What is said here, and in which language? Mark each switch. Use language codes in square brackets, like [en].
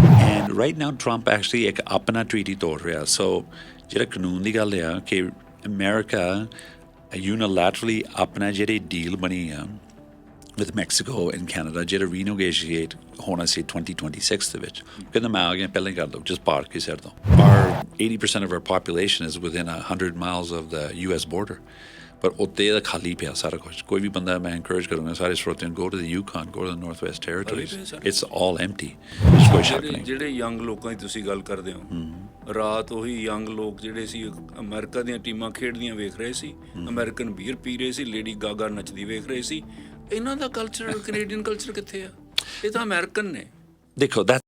[en] And right now Trump actually [pa] ਇੱਕ ਆਪਣਾ treaty ਤੋੜ ਰਿਹਾ। ਸੋ ਜਿਹੜਾ ਕਾਨੂੰਨ ਦੀ ਗੱਲ ਆ ਕਿ ਅਮਰੀਕਾ unilaterally ਆਪਣਾ ਜਿਹੜੀ ਡੀਲ ਬਣੀ ਆ [en] with Mexico and Canada [pa] ਜਿਹੜਾ renegotiate ਹੋਣਾ ਸੀ 2026 ਦੇ ਵਿੱਚ, ਕਹਿੰਦਾ ਮੈਂ ਆ ਗਿਆ ਪਹਿਲਾਂ ਹੀ ਕਰ ਲਓ, just ਪਾਰ ਕੇ ਸਿਰ ਤੋਂ। [en] Our 80% of our population is within 100 miles of the US border, [pa] ਪਰ ਉੱਤੇ ਇਹਦਾ ਖਾਲੀ ਪਿਆ ਸਾਰਾ ਕੁਛ। ਕੋਈ ਵੀ ਬੰਦਾ ਮੈਂ encourage ਕਰੂੰਗਾ ਸਾਰੇ ਸਰੋਤਿਆਂ ਨੂੰ [en] go to the Yukon, go to the Northwest Territories, it's all empty। [pa] ਜਿਹੜੇ ਯੰਗ ਲੋਕਾਂ ਦੀ ਤੁਸੀਂ ਗੱਲ ਕਰਦੇ ਹੋ, ਰਾਤ ਉਹੀ ਯੰਗ ਲੋਕ ਜਿਹੜੇ ਸੀ ਅਮਰੀਕਾ ਦੀਆਂ ਟੀਮਾਂ ਖੇਡਦੀਆਂ ਵੇਖ ਰਹੇ ਸੀ, ਅਮਰੀਕਨ ਬੀਅਰ ਪੀ ਰਹੇ ਸੀ, ਲੇਡੀ ਗਾਗਾ ਨੱਚਦੀ ਵੇਖ ਰਹੇ ਸੀ। ਇਹਨਾਂ ਦਾ ਕਲਚਰ, ਕੈਨੇਡੀਅਨ ਕਲਚਰ ਕਿੱਥੇ ਆ? ਇਹ ਤਾਂ ਅਮਰੀਕਨ ਨੇ। ਦੇਖੋ